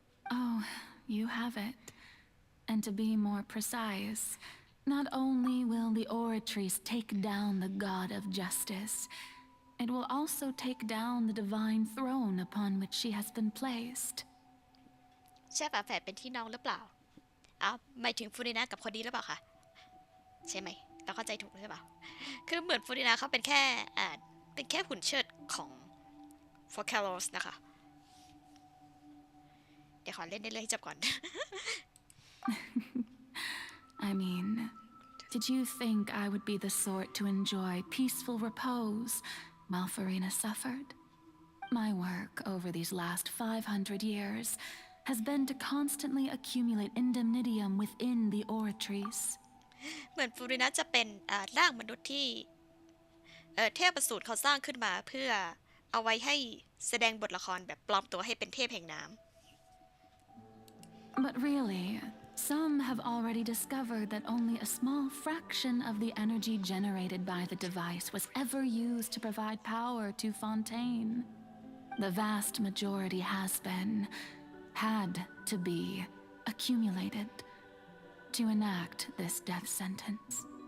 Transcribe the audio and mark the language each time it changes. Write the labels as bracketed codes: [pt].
[en] Oh, you have it. And to be more precise, not only will the Oratrice take down the god of justice, it will also take down the divine throne upon which she has been placed. [th] ใช่ฝาแฝดเป็นพี่น้องหรือเปล่าอ้าวหมายถึงฟูรินากับคนดีหรือเปล่าคะใช่ไหมเราเข้าใจถูกหรือเปล่าคือเหมือนฟูรินาเขาเป็นแค่หุ่นเชิดของฟอร์แคลอสนะคะเดี๋ยวขอเล่นได้เลยให้จบก่อน [en] I mean, did you think I would be the sort to enjoy peaceful repose while Farina suffered? My work over these last 500 years has been to constantly accumulate indemnitium within the Oratrice. [th] เหมือนฟูรินาจะเป็นร่างมนุษย์ที่เทพสูตรเขาสร้างขึ้นมาเพื่อเอาไว้ให้แสดงบทละครแบบปลอมตัวให้เป็นเทพแห่งน้ำ [en] But really, some have already discovered that only a small fraction of the energy generated by the device was ever used to provide power to Fontaine. The vast majority has been, had to be accumulated to enact this death sentence.